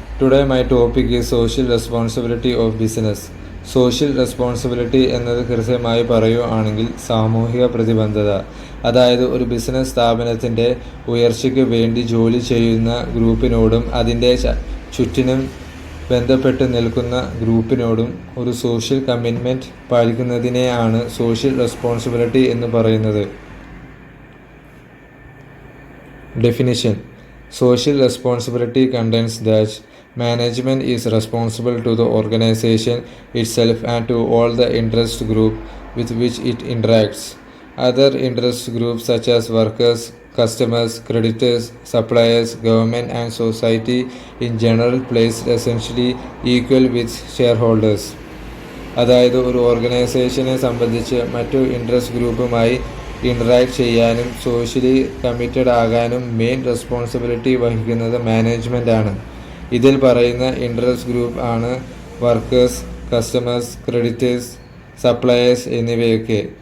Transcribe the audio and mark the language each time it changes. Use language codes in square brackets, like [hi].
[en] Today my topic is social responsibility of business. [ml] Social responsibility എന്നത് കൃത്യമായി പറയുകയാണെങ്കിൽ സാമൂഹിക പ്രതിബദ്ധത, അതായത് ഒരു ബിസിനസ് സ്ഥാപനത്തിൻ്റെ ഉയർച്ചയ്ക്ക് വേണ്ടി ജോലി ചെയ്യുന്ന ഗ്രൂപ്പിനോടും അതിൻ്റെ ചുറ്റിനും ബന്ധപ്പെട്ട് നിൽക്കുന്ന ഗ്രൂപ്പിനോടും ഒരു സോഷ്യൽ കമ്മിറ്റ്മെൻറ്റ് പാലിക്കുന്നതിനെയാണ് സോഷ്യൽ റെസ്പോൺസിബിലിറ്റി എന്ന് പറയുന്നത്. [en] Definition: Social responsibility contains that management is responsible to the organization itself and to all the interest groups with which it interacts. Other interest groups such as workers, customers, creditors, suppliers, government and society in general plays essentially equal with shareholders. [ml] അതായത് ഒരു ഓർഗനൈസേഷനെ സംബന്ധിച്ച് മറ്റു interest ഗ്രൂപ്പുമായി interact ചെയ്യാനും socially committed ആകാനും main responsibility വഹിക്കുന്നത് management ആണ്. ഇതിൽ പറയുന്ന ഇൻട്രസ്റ്റ് ഗ്രൂപ്പ് ആണ് വർക്കേഴ്സ്, കസ്റ്റമേഴ്സ്, ക്രെഡിറ്റേഴ്സ്, സപ്ലയേഴ്സ് എന്നിവയൊക്കെ.